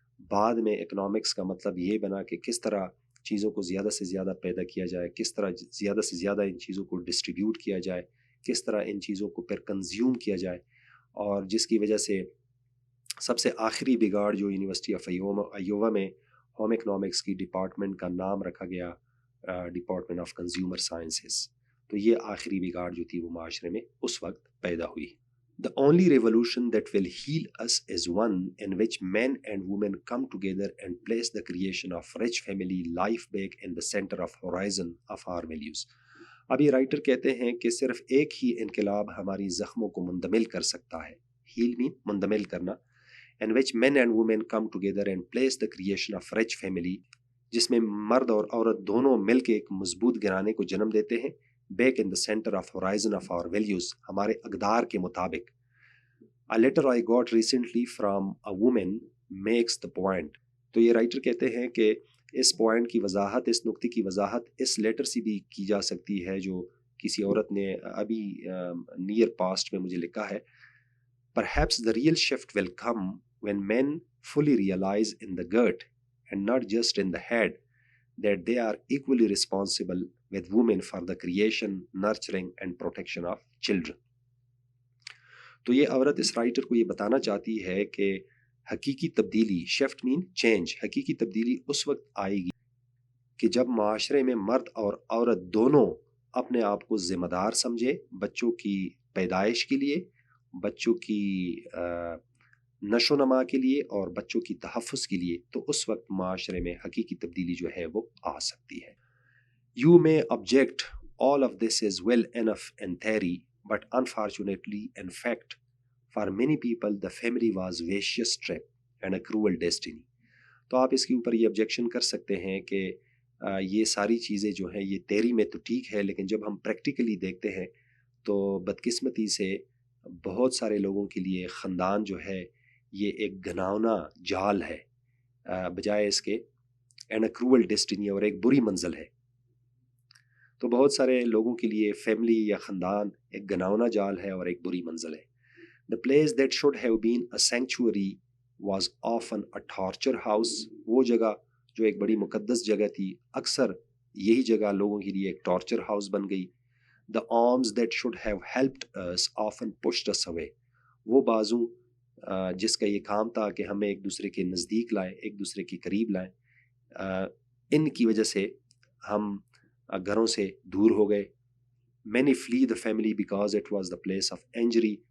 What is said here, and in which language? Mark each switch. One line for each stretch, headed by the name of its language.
Urdu: بعد میں اکنامکس کا مطلب یہ بنا کہ کس طرح چیزوں کو زیادہ سے زیادہ پیدا کیا جائے، کس طرح زیادہ سے زیادہ ان چیزوں کو ڈسٹریبیوٹ کیا جائے، کس طرح ان چیزوں کو پھر کنزیوم کیا جائے. اور جس کی وجہ سے سب سے آخری بگاڑ جو یونیورسٹی آف ایووا میں ہوم اکنامکس کی ڈپارٹمنٹ کا نام رکھا گیا ڈپارٹمنٹ آف کنزیومر سائنسز. تو یہ آخری بگاڑ جو تھی وہ معاشرے میں اس وقت پیدا ہوئی.
English: The only revolution that will heal us is one in which men and women come together and place the creation of rich family life back in the center of horizon of our values.
Urdu: اب یہ writer کہتے ہیں کہ صرف ایک ہی انقلاب ہماری زخموں کو مندمل کر سکتا ہے. ہیل مین مندمل کرنا.
English: in which men and women come together and place the creation of rich family,
Urdu: جس میں مرد اور عورت دونوں مل کے ایک مضبوط گھرانے کو جنم دیتے ہیں.
English: back in the center of horizon of our values,
Urdu: ہمارے اقدار کے مطابق.
English: A letter I got recently from a woman makes the point.
Urdu: تو یہ رائٹر کہتے ہیں کہ اس پوائنٹ کی وضاحت، اس نقطے کی وضاحت اس لیٹر سے بھی کی جا سکتی ہے جو کسی عورت نے ابھی نیئر پاسٹ میں مجھے لکھا ہے.
English: Perhaps the real shift will come when men fully realize in the gut and not just in the head that they are equally responsible with women for the creation, nurturing and protection of children.
Urdu: تو یہ عورت اس writer کو یہ بتانا چاہتی ہے کہ حقیقی تبدیلی، شفٹ مین چینج، حقیقی تبدیلی اس وقت آئے گی کہ جب معاشرے میں مرد اور عورت دونوں اپنے آپ کو ذمہ دار سمجھے بچوں کی پیدائش کے لیے، بچوں کی نشو و نما کے لیے اور بچوں کی تحفظ کے لیے. تو اس وقت معاشرے میں حقیقی تبدیلی جو ہے وہ آ سکتی ہے.
English: You may object all of this is well enough in theory, but unfortunately in fact for many people the family was vicious trap and a cruel destiny.
Urdu: تو آپ اس کے اوپر یہ objection کر سکتے ہیں کہ یہ ساری چیزیں جو ہیں یہ تیری میں تو ٹھیک ہے، لیکن جب ہم پریکٹیکلی دیکھتے ہیں تو بدقسمتی سے بہت سارے لوگوں کے لیے خاندان جو ہے یہ ایک گھناؤنا جال ہے بجائے اس کے
English: and a cruel destiny,
Urdu: اور ایک بری منزل ہے. تو بہت سارے لوگوں کے لیے فیملی یا خاندان ایک گھناؤنا جال ہے اور ایک بری منزل ہے.
English: The place that should have been a sanctuary was often a torture house.
Urdu: وہ جگہ جو ایک بڑی مقدس جگہ تھی اکثر یہی جگہ لوگوں کے لیے ایک ٹارچر ہاؤس بن گئی.
English: The arms that should have helped us often pushed us away.
Urdu: وہ بازو جس کا یہ کام تھا کہ ہمیں ایک دوسرے کے نزدیک لائیں، ایک دوسرے کے قریب لائیں، ان کی وجہ سے ہم گھروں سے دور ہو گئے.
English: Many flee the family because it was the place of injury.